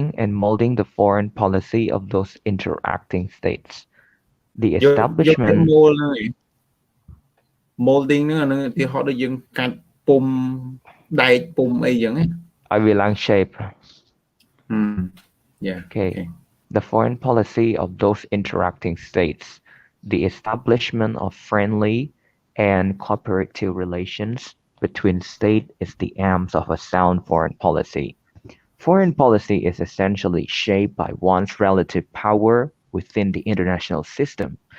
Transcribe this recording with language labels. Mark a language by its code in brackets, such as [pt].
[en] molding the foreign policy of those interacting states. The [km] យកពាក្យ [en] establishment [km] mold ហ្នឹងឯង molding ហ្នឹងអាហ្នឹងឧទាហរណ៍ដូចយើងកាច់ពុម្ពដែកពុម្ពអីចឹងណា [en] I will shape. Yeah. Okay. The foreign policy of those interacting states, the establishment of friendly and cooperative relations between states is the aims of a sound foreign policy. Foreign policy is essentially shaped by one's relative power within the international system.